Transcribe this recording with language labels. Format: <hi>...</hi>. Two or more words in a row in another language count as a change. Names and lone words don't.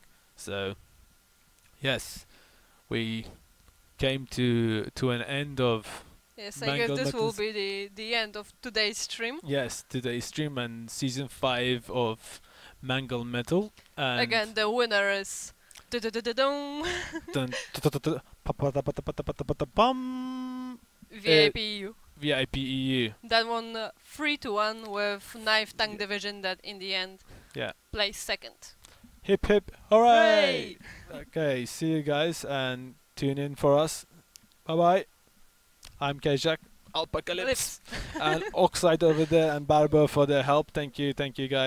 <en>So, yes, we came to an end of Yes, I guess Mangled this will Metals. be the end of today's stream. today's stream and season 5 of Mangled Metal. And Again, the winner is dun-dun-dun-dun-dun, dun- tu- tu- tu- tu- pa- pa- ta- pa- ta- pa- ta- pa- ta- pa- ta- bum. VIPU. VIP EU. That won 3-1 with Knife Tank Division that in the end Yeah. placed second. Hip hip, hooray! Okay, see you guys and tune in for us. Bye bye. I'm Kajak, Alpacalypse, and Oxide over there, and Barber for their help.</en>